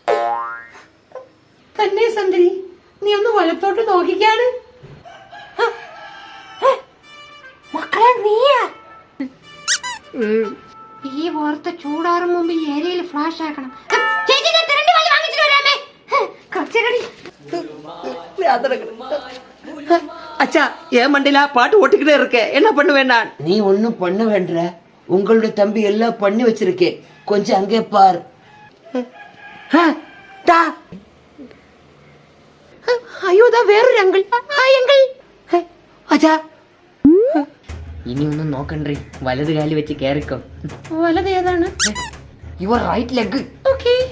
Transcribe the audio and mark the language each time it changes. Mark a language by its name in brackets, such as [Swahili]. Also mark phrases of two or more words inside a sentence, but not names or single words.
[Malayalam] തന്നെ സന്ദ്രി, നീ ഒന്ന് വലത്തോട്ട് നോക്കിക്കാണ്. മക്കളെ നീയാ? ഈ വാർത്ത ചൂടാറും മുമ്പ് ഏരിയയിൽ ഫ്ലാഷ് ആക്കണം. ചേച്ചി, ഞാൻ തിരണ്ടി വള്ളി വാങ്ങിച്ചിട്ട് വരാമേ. [Tamil] அச்சா ஏன் மண்டில பாட்டு ஓட்டிக்கிட்டே இருக்க, என்ன பண்ண வேண்டாம்? நீ ஒன்னும் பண்ண வேண்டா, உங்களுடைய தம்பி எல்லாம் பண்ணி வச்சிருக்கேன், கொஞ்சம் அங்கே பார். [Malayalam] അയ്യോ, ദാ വേറൊരു അങ്കിൾ. ഹായ് അങ്കിൾ. അച്ഛാ, ഇനി ഒന്നും നോക്കണ്ടേ, വലത് കാലി വെച്ച് കേറിക്കോ. വലത് ഏതാണ്? [English] your right leg. [Malayalam] ഓക്കേ.